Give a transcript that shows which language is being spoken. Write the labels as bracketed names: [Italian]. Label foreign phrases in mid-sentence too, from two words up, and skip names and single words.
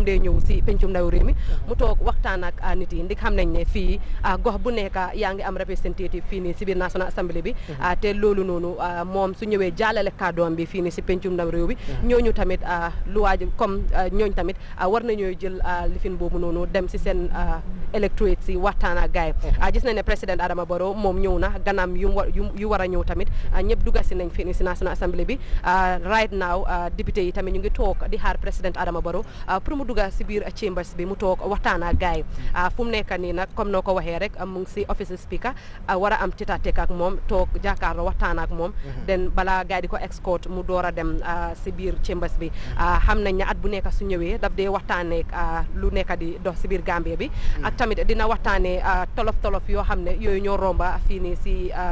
[Wolof] dee ñëw si pencum ndawi réew mi mu toog waxtaan ak nit yi ndi xam nañ ne fii gox bu nekk yaa ngi am representative fii nii si biir [English] National Assembly [Wolof] bi te loolu noonu moom su ñëwee jàllale kàddoom bi fii nii si pencum ndawi réew bi ñooñu tamit [French] loi comme [Wolof] ñooñu tamit war nañoo jël lifin boobu noonu dem si seen electorate si waxtaan ak gaay gis nañ ne président Adama Barrow moom ñëw na ganam yu war a ñëw tamit ñëpp dugga si nañ fii si [English] National Assembly [Wolof] bi [English] right now [Wolof] député yi tamit ñu ngi toog di xaar président Adama Barrow pour mu dugga si biir chambers bi mu toog waxtaan ak gaay fu mu nekk nii nag comme noo ko waxee rek mu ngi si [English] office speaker [Wolof] war a am titatek ak moom toog jàkkaarloo waxtaan ak moom den balaa gaay di ko escort mu door a dem si biir chambers bi xam nañ ne at bu nekk su ñëwee daf dee waxtaanee lu nekk di dox si biir Gambie bi ak tamit dina waxtaanee tolof yoo xam ne yooyu ñoo romba fii nii si